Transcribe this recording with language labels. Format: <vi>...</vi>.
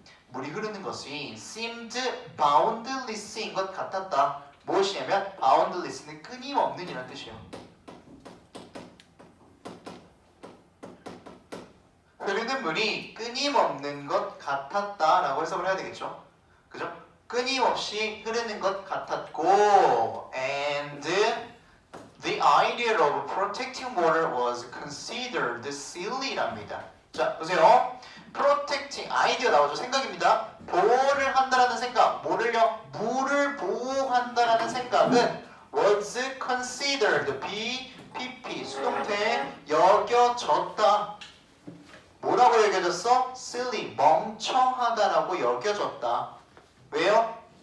<ko>물이 흐르는 것이</ko> <en>seemed boundless</en> <ko>인 것 같았다. 무엇이냐면 boundless는 끊임없는 이라는 뜻이에요. 흐르는 물이 끊임없는 것 같았다라고 해석을 해야 되겠죠. 그죠? 끊임없이 흐르는 것 같았고,</ko> <en>and the idea of protecting water was considered silly랍니다.</en> <ko>자, 보세요. protecting, 아이디어 나오죠. 생각입니다. 보호를 한다라는 생각, 뭐를요? 물을 보호한다라는 생각은</ko> <en>was considered,</en> <ko>PP, 수동태, 여겨졌다. 뭐라고 여겨졌어? silly, 멍청하다라고 여겨졌다. 왜요?</ko>